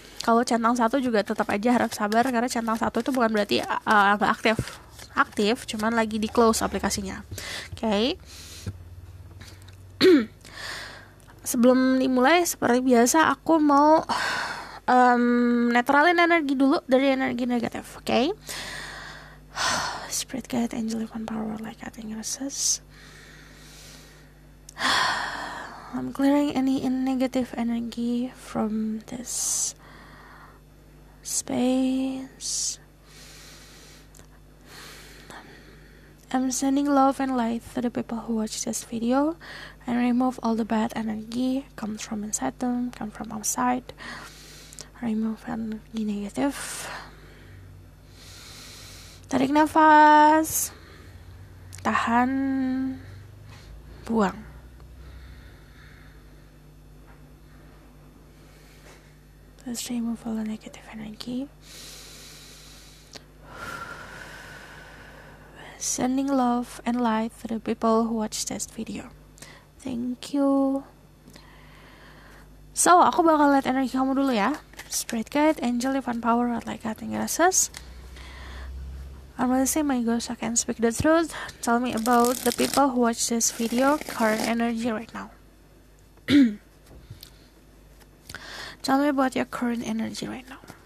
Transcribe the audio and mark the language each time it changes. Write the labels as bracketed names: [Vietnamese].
[Indonesian] Kalau centang satu juga tetap aja harap sabar, karena centang satu itu bukan berarti nggak aktif, cuman lagi di close aplikasinya. Oke. Sebelum dimulai, seperti biasa aku mau netralin energi dulu dari energi negatif. Oke. [English] Spirit guide, angel, divine power, like cutting process. I'm clearing any negative energy from this space. I'm sending love and light to the people who watch this video, and remove all the bad energy comes from inside them, come from outside. Remove energy negative. [Indonesian] Tarik nafas, tahan, buang. [English] Let's remove all the negative energy. Sending love and light to the people who watch this video. Thank you. [Indonesian] So, aku bakal lihat energi kamu dulu ya. [English] Spirit guide, angel, divine power, like cutting process. I'm gonna say my ghost, I can speak the truth. Tell me about the people who watch this video, current energy right now. Tell me about your current energy right now.